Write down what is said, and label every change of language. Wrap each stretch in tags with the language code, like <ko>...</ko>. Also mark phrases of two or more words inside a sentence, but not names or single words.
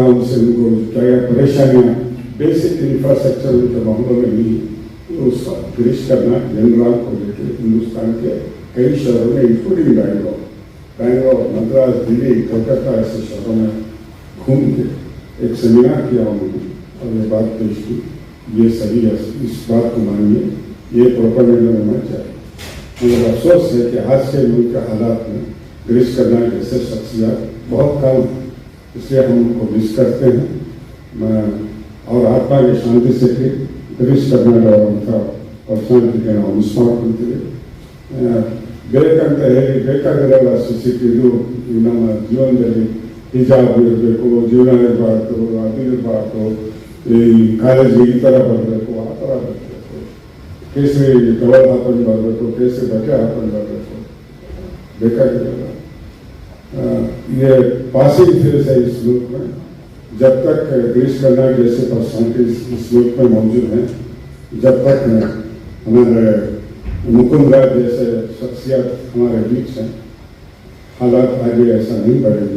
<hi>उनसे उनको क्या परेशानियाँ,</hi> <en>basic infrastructure</en> <hi>उनके मामलों में नहीं, तो उसका गिरीश करना जनरल को लेकर हिंदुस्तान के कई शहरों में इंक्लूडिंग बैंगलोर, मद्रास, दिल्ली, कोलकाता ऐसे शहरों में घूम के एक सेमिनार किया उन्होंने और ये बात पेश की, ये सही है, इस बात को मानिए, ये प्रोपेगेंडा होना चाहिए। मगर अफसोस है कि आज के मुल्क के हालात में गिरीश कर्नाड जैसे शख्सियत बहुत कम है, इसलिए हम उनको मिस करते हैं। और आत्मा की शांति से</hi> <kn>ಗಿರೀಶ್ ಕರ್ನಾಟಕ ಅಂತ ಪರ್ಸನಾಲಿಟಿಗೆ ನಾವು ಮಿಸ್ ಮಾಡ್ಕೊಳ್ತೀವಿ. ಬೇಕಂತ ಹೇಳಿ ಬೇಕಾಗಿರಲ್ಲ ಇದು ನಮ್ಮ ಜೀವನದಲ್ಲಿ ಹಿಜಾಬ್ ಇರಬೇಕು, ಜೀವನ ಇರಬಾರ್ದು, ಅದು ಇರಬಾರ್ದು, ಈ ಕಾಲೇಜಿಗೆ ಈ ಥರ ಬರಬೇಕು, ಆ ಥರ ಬರಬೇಕು, ಕೇಸರಿ ಟವಲ್ ಹಾಕೊಂಡು ಬರಬೇಕು, ಕೇಸರಿ ಬಟ್ಟೆ ಹಾಕೊಂಡು ಬರಬೇಕು, ಬೇಕಾಗಿರಲ್ಲ.</kn> <hi>ये पासिंग फेज है इस मुल्क में. जब तक गिरीश कर्नाड जैसे पर्सनालिटी इस मुल्क में मौजूद हैं, जब तक हमारे मुकुंद राज जैसे शख्सियत हमारे बीच हैं, हालात आगे ऐसा नहीं बढ़ेंगे.</hi>